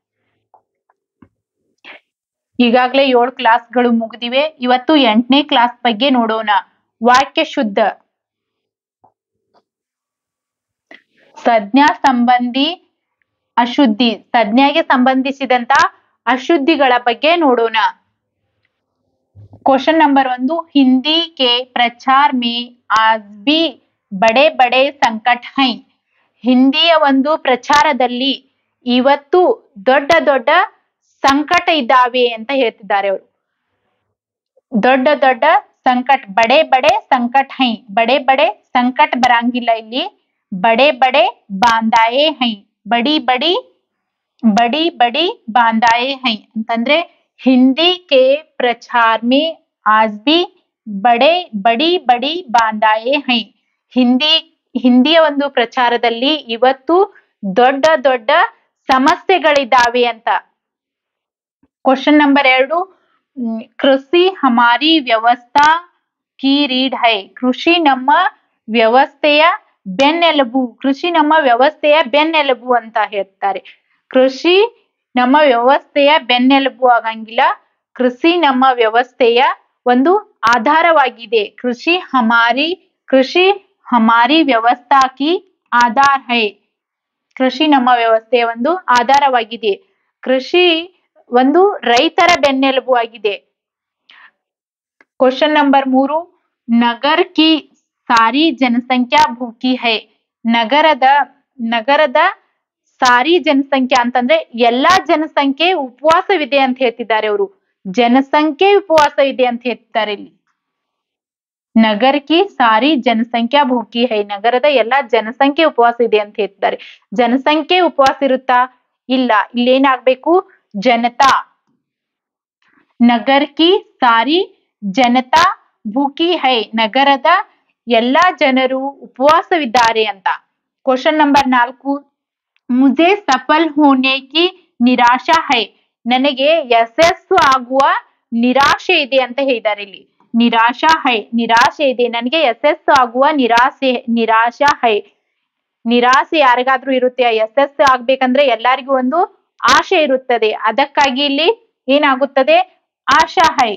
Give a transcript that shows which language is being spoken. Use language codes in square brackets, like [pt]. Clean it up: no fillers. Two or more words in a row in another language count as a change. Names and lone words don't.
[kn] ಈಗಾಗಲೇ 7 ಕ್ಲಾಸ್ಗಳು ಮುಗಿದಿವೆ. ಇವತ್ತು 8ನೇ ಕ್ಲಾಸ್ ಬಗ್ಗೆ ನೋಡೋಣ. ವಾಕ್ಯ ಶುದ್ಧ. ಸಂಜ್ಞಾ ಸಂಬಂಧಿ ಅಶುದ್ಧಿ. ಸಂಜ್ಞೆಗೆ ಸಂಬಂಧಿಸಿದಂತ ಅಶುದ್ಧಿಗಳ ಬಗ್ಗೆ ನೋಡೋಣ. [en] question number [hi] 1, हिंदी के प्रचार में आज भी बड़े बड़े संकट हैं. [kn] ಹಿಂದಿಯ ಒಂದು ಪ್ರಚಾರದಲ್ಲಿ ಇವತ್ತು ದೊಡ್ಡ ದೊಡ್ಡ ಸಂಕಟ ಇದ್ದಾವೆ ಅಂತ ಹೇಳ್ತಿದ್ದಾರೆ ಅವರು. ದೊಡ್ಡ ದೊಡ್ಡ ಸಂಕಟ, [hi] बड़े बड़े संकट है. बड़े बड़े संकट [kn] ಬರಂಗಿಲ್ಲ ಇಲ್ಲಿ. [hi] बड़े बड़े बांधाएं है. बड़ी बड़ी बड़ी बड़ी बांधाएं है ಅಂತಂದ್ರೆ हिंदी के प्रचार में आज भी बड़े बड़ी बड़ी बांधाएं हैं. [kn] ಹಿಂದಿಯ ಒಂದು ಪ್ರಚಾರದಲ್ಲಿ ಇವತ್ತು ದೊಡ್ಡ ದೊಡ್ಡ ಸಮಸ್ಯೆಗಳಿದ್ದಾವೆ ಅಂತ. [en] question number [hi] 2, कृषि हमारी व्यवस्था की रीढ़ है. [kn] ಕೃಷಿ ನಮ್ಮ ವ್ಯವಸ್ಥೆಯ ಬೆನ್ನೆಲುಬು. ಕೃಷಿ ನಮ್ಮ ವ್ಯವಸ್ಥೆಯ ಬೆನ್ನೆಲುಬು ಅಂತ ಹೇಳ್ತಾರೆ. ಕೃಷಿ ನಮ್ಮ ವ್ಯವಸ್ಥೆಯ ಬೆನ್ನೆಲುಬು ಆಗಂಗಿಲ್ಲ. ಕೃಷಿ ನಮ್ಮ ವ್ಯವಸ್ಥೆಯ ಒಂದು ಆಧಾರವಾಗಿದೆ. [hi] कृषि हमारी व्यवस्था की आधार है. [kn] ಕೃಷಿ ನಮ್ಮ ವ್ಯವಸ್ಥೆಯ ಒಂದು ಆಧಾರವಾಗಿದೆ. ಕೃಷಿ ಒಂದು ರೈತರ ಬೆನ್ನೆಲುಬು ಆಗಿದೆ. [en] question number [hi] 3, नगर की सारी जनसंख्या भूखी है. [kn] ನಗರದ ಸಾರಿ ಜನಸಂಖ್ಯೆ ಅಂತಂದ್ರೆ ಎಲ್ಲಾ ಜನಸಂಖ್ಯೆ ಉಪವಾಸವಿದೆ ಅಂತ ಹೇಳ್ತಿದ್ದಾರೆ ಅವರು. ಜನಸಂಖ್ಯೆ ಉಪವಾಸ ಇದೆ ಅಂತ ಹೇಳ್ತಿದ್ದಾರೆ ಇಲ್ಲಿ. [hi] नगर की सारी जनसंख्या भूखी है. [kn] ನಗರದ ಎಲ್ಲಾ ಜನಸಂಖ್ಯೆ ಉಪವಾಸ ಇದೆ ಅಂತ ಹೇಳ್ತಿದ್ದಾರೆ. ಜನಸಂಖ್ಯೆ ಉಪವಾಸ ಇರುತ್ತಾ? ಇಲ್ಲ. ಇಲ್ಲೇನಾಗ್ಬೇಕು? [hi] जनता. नगर की सारी जनता भूखी है. [kn] ನಗರದ ಎಲ್ಲಾ ಜನರು ಉಪವಾಸವಿದ್ದಾರೆ ಅಂತ. [en] question number 4, [hi] मुझे सफल होने की निराशा है. [kn] ನನಗೆ ಯಶಸ್ಸು ಆಗುವ ನಿರಾಶೆ ಇದೆ ಅಂತ ಹೇಳಿದ್ದಾರೆ ಇಲ್ಲಿ. [hi] निराशा है, [kn] ನಿರಾಶೆ ಇದೆ. ನನಗೆ ಯಶಸ್ಸು ಆಗುವ [hi] निराशा है. [kn] ನಿರಾಶೆ ಯಾರಿಗಾದ್ರೂ ಇರುತ್ತೆ. ಯಶಸ್ಸು ಆಗ್ಬೇಕಂದ್ರೆ ಎಲ್ಲರಿಗೂ ಒಂದು ಆಶೆ ಇರುತ್ತದೆ. ಅದಕ್ಕಾಗಿ ಇಲ್ಲಿ ಏನಾಗುತ್ತದೆ? [hi] आशा है.